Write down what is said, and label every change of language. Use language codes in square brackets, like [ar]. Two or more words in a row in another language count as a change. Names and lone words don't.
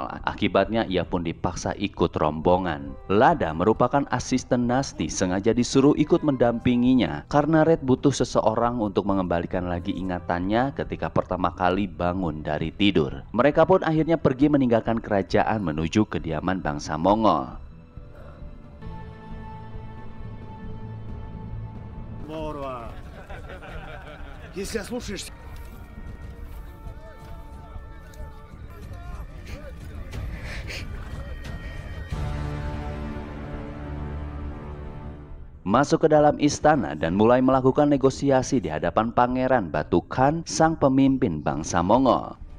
[id] Akibatnya ia pun dipaksa ikut rombongan. Lada merupakan asisten Nasti, sengaja disuruh ikut mendampinginya karena Red butuh seseorang untuk mengembalikan lagi ingatannya ketika pertama kali bangun dari tidur. Mereka pun akhirnya pergi meninggalkan kerajaan menuju kediaman bangsa Mongol. [ru] Здорово. Если ослушаешься... [id] Masuk ke dalam istana dan mulai melakukan negosiasi di hadapan Pangeran Batu Khan, sang pemimpin bangsa Mongol.